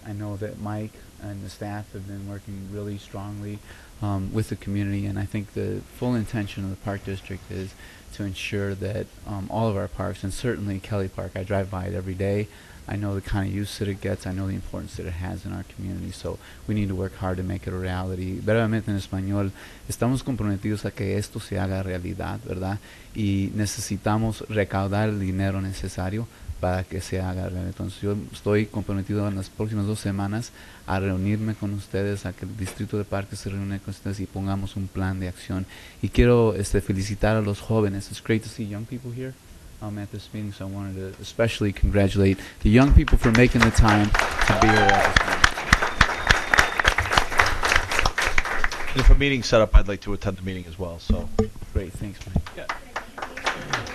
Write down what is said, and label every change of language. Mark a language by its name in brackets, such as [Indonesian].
[Spanish] I know that Mike and the staff have been working really strongly with the community, and I think the full intention of the Park District is to ensure that all of our parks, and certainly Kelly Park, I drive by it every day. I know the kind of use that it gets. I know the importance that it has in our community. So we need to work hard to make it a reality. Brevemente en español, estamos comprometidos a que esto se haga realidad, ¿verdad? Y necesitamos recaudar el dinero necesario para que se haga realidad. Entonces yo estoy comprometido en las próximas 2 semanas a reunirme con ustedes, a que el Distrito de Parques se reúne con ustedes y pongamos un plan de acción. Y quiero felicitar a los jóvenes. [English] It's great to see young people here at this meeting, so I wanted to especially congratulate the young people for making the time to be here at this meeting. And if a meeting's set up, I'd like to attend the meeting as well. So Great, thanks, Mike. Yeah.